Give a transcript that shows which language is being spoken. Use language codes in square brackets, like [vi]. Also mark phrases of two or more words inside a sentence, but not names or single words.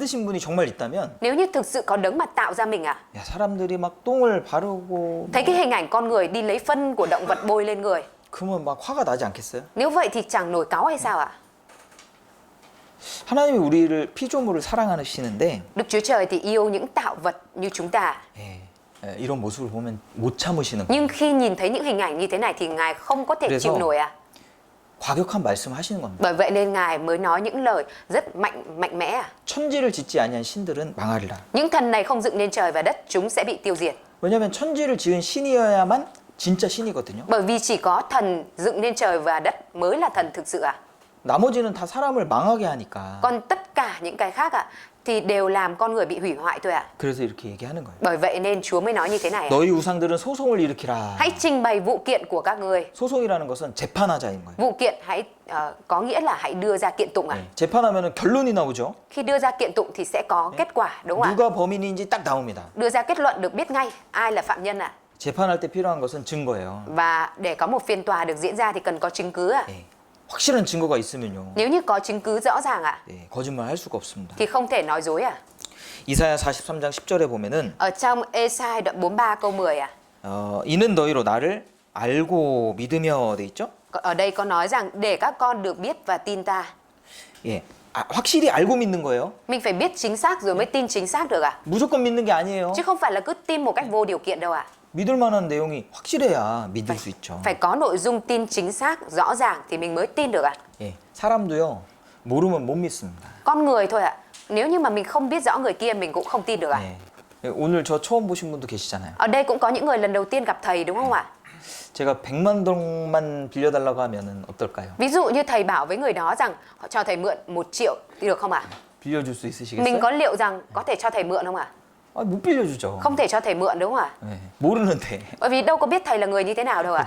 [ko] 만드신 분이 정말 있다면 [vi] Nếu như thực sự có đấng mà tạo ra mình à. [ko] 야, 사람들이 막 똥을 바르고 [vi] Thấy cái hình ảnh con người đi lấy phân của động vật bôi lên người. [ko] 그러면 막 화가 나지 않겠어요? [vi] Nếu vậy thì chẳng nổi cáu hay sao ạ? [ko] 하나님이 우리를 피조물을 사랑하시는데 [vi] Đức Chúa Trời thì yêu những tạo vật như chúng ta. [ko] 이런 모습을 보면 못 참으시는 거예요. [vi] Nhưng khi nhìn thấy những hình ảnh như thế này thì Ngài không có thể [ko] 그래서 [vi] chịu nổi à. [ko] 과격한 말씀을 하시는 겁니다. [vi] Bởi vậy nên Ngài mới nói những lời rất mạnh mẽ à. [ko] 천지를 짓지 아니한 신들은 망하리라. [vi] Những thần này không dựng nên trời và đất, chúng sẽ bị tiêu diệt. [ko] 왜냐하면 천지를 지은 신이어야만 진짜 신이거든요. [vi] Bởi vì chỉ có thần dựng nên trời và đất mới là thần thực sự à. [ko] 나머지는 다 사람을 망하게 하니까. [vi] Còn tất cả những cái khác à thì đều làm con người bị hủy hoại thôi à. [ko] 그래서 이렇게 얘기하는 거예요. [vi] Bởi vậy nên Chúa mới nói như thế này à. [ko] 너희 우상들은 소송을 일으키라. [vi] Hãy trình bày vụ kiện của các ngươi. [ko] 소송이라는 것은 재판하자인 거예요. [vi] Vụ kiện có nghĩa là hãy đưa ra kiện tụng à. [ko] 재판하면은 결론이 나오죠. [vi] Khi đưa ra kiện tụng thì sẽ có kết quả đúng không ạ? [ko] 누가 범인인지 딱 나옵니다. [vi] Đưa ra kết luận được biết ngay ai là phạm nhân à. [ko] 재판할 때 필요한 것은 증거예요. [vi] Và để có một phiên tòa được diễn ra thì cần có chứng cứ à. [ko] 확실한 증거가 있으면요. [vi] Nếu như có chứng cứ rõ ràng à [ko] 거짓말할 수가 없습니다. [vi] thì không thể nói dối à. [ko] 이사야 43장 10절에 보면은 [vi] Ở trong Ê-sai đoạn 43 câu 10 à. [ko] 이는 너희로 나를 알고 믿으며 돼 있죠? [vi] Ở đây có nói rằng để các con được biết và tin ta. [ko] 예. 확실히 알고 믿는 거예요. [vi] Mình phải biết chính xác rồi mới tin chính xác được à. [ko] 무조건 믿는 게 아니에요. [vi] Chứ không phải là cứ tin một cách vô điều kiện đâu à. [ko] 믿을 만한 내용이 확실해야 믿을 수 있죠. [vi] Phải có nội dung tin chính xác, rõ ràng thì mình mới tin được à. [ko] 예. 사람도요. 모르면 못 믿습니다. [vi] Con người thôi ạ. Nếu như mà mình không biết rõ người kia mình cũng không tin được ạ. [ko] 예. 오늘 저 처음 보신 분도 계시잖아요. [vi] Ở đây cũng có những người lần đầu tiên gặp thầy đúng không ạ? [ko] 제가 100만 동만 빌려달라고 하면은 어떨까요? [vi] Ví dụ như thầy bảo với người đó rằng họ cho thầy mượn 1 triệu thì được không ạ? [ko] 빌려줄 수 있으시겠어요? [vi] Mình có liệu rằng có thể cho thầy mượn không ạ? [ko] 못 빌려주죠. [vi] Không thể cho thầy mượn đúng không ạ? [ko] 예. 모르는데. [vi] Bởi vì đâu có biết thầy là người như thế nào đâu ạ.